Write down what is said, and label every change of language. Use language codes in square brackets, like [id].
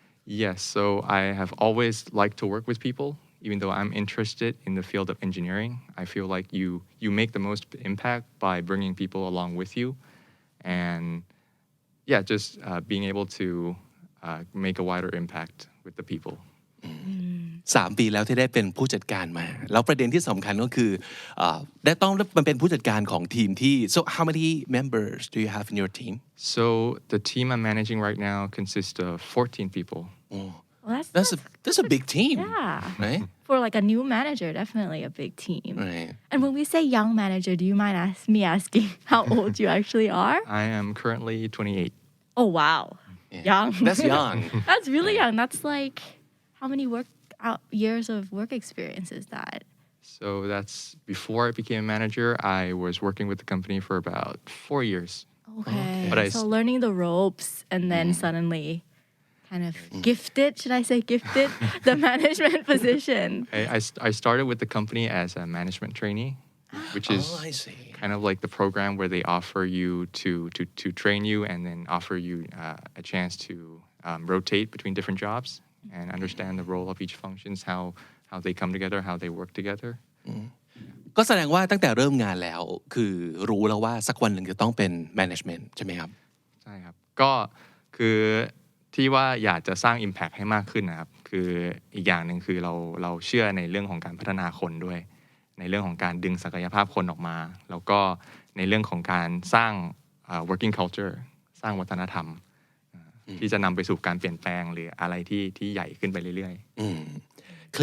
[en] Yes, so I have always liked to work with people. Even though I'm interested in the field of engineering, I feel like you make the most impact by bringing people along with you and just being able to make a wider impact with the people. [th] 3 ปีแล้วที่ได้เป็นผู้จัดการมาแล้วประเด็นที่สำคัญก็คือได้ต้องมันเป็นผู้จัดการของทีมที่ [en] So how many members do you have in your team? So the team I'm managing right now consists of 14 people. Well, that's a big team. Yeah. Right? For like a new manager, definitely a big team. Right. And when we say young manager, do you mind me asking how old you actually are? I am currently 28. Oh, wow. Yeah. Young. That's young. That's really young. That's like, how many years of work experience is that? So that's before I became a manager, I was working with the company for about 4 years. Okay. But So learning the ropes and then suddenly kind of gifted, should I say gifted, the management position. I started with the company as a management trainee, which is I see. kind of like the program where they offer you to train you and then offer you a chance to rotate between different jobs and understand the role of each functions, how they come together, how they work together. [th] ก็แสดงว่าตั้งแต่เริ่มงานแล้วคือรู้แล้วว่าสักวันหนึ่งจะต้องเป็น management ใช่ไหมครับ ใช่ครับก็คือที่ว่าอยากจะสร้าง impact ให้มากขึ้นนะครับคืออีกอย่างหนึ่งคือเราเชื่อในเรื่องของการพัฒนาคนด้วยในเรื่องของการดึงศักยภาพคนออกมาแล้วก็ในเรื่องของการสร้างworking culture สร้างวัฒนธรรมที่จะนำไปสู่การเปลี่ยนแปลงหรืออะไรที่ใหญ่ขึ้นไปเรื่อยๆ